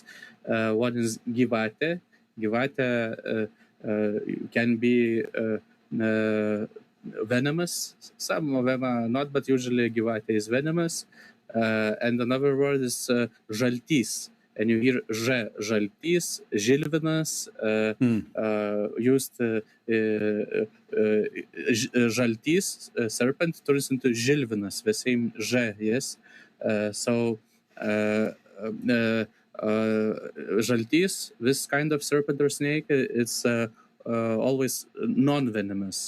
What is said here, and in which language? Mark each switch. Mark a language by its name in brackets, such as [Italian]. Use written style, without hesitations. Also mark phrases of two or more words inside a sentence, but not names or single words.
[English] One is gyvatė. Gyvatė can be venomous. Some of them are not, but usually gyvatė is venomous. And another word is žaltys. And you hear [Lithuanian] žaltys, žilvinas, [English] used žaltys, serpent, turns into žilvinas, the same ž, yes. So žaltys, this kind of serpent or snake, it's always non-venomous.